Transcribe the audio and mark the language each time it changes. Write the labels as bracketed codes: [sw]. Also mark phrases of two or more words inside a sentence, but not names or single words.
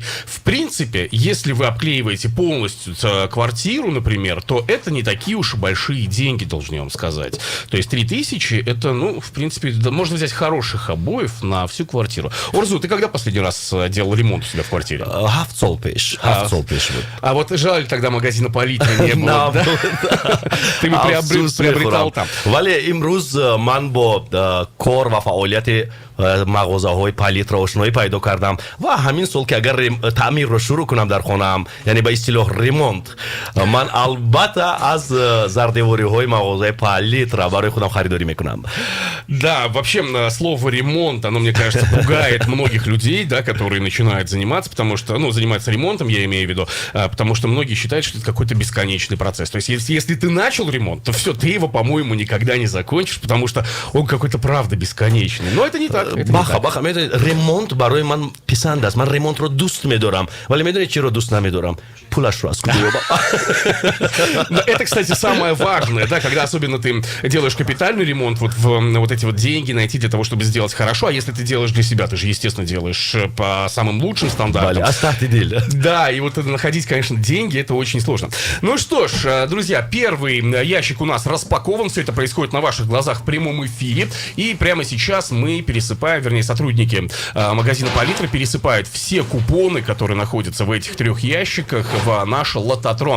[ru] В принципе, если вы обклеиваете полностью квартиру, например, то это не такие уж и большие деньги, должен я вам сказать. То есть 3000 это, ну, в принципе, можно взять хороших обоев на всю квартиру. Орзу, ты когда последний раз делал ремонт у себя в квартире? А вот жаль, тогда магазина Палитра не было, да? Ты бы приобретал там. [tg] вале имрӯз ман бо кор ва фаъолияти мағозаҳои Палитра ошноӣ пайдо кардам ва ҳамин сол ки агар таъмирро шурӯъ кунам дар хонаам, яъне ба истилоҳ ремонт, ман албатта аз зардевориҳои мағозаи Палитра барои худам харидорӣ мекунам. [ru] Да, вообще слово ремонт, оно, мне кажется, пугает многих людей, да, которые начинают заниматься, потому что, ну, заниматься ремонтом, я имею в виду, потому что многие считают, что это какой-то бесконечный процесс. То есть, если ты начал ремонт, то все, ты его, по-моему, никогда не закончишь, потому что он какой-то, правда, бесконечный. Но это не так. [tg] баха медонед ремонт барои ман писанд аст. Ман ремонтро дуст медорам, вале медонед чиро дуст намедорам? Пулашро аз куҷо ёбам. [ru] Это, кстати, самое важное, да, когда особенно ты делаешь капитальный ремонт, вот вот эти вот деньги найти для того, чтобы сделать хорошо, а если ты делаешь для себя, ты же, естественно, делаешь по самым лучшим стандартам. Да, и вот находить, конечно, деньги, это очень сложно. Ну что ж, друзья, первый ящик у нас распакован, все это происходит на ваших глазах в прямом эфире, и прямо сейчас мы пересыпаем, вернее, сотрудники магазина Палитра пересыпают все купоны, которые находятся в этих 3 ящиках, в наш лототрон.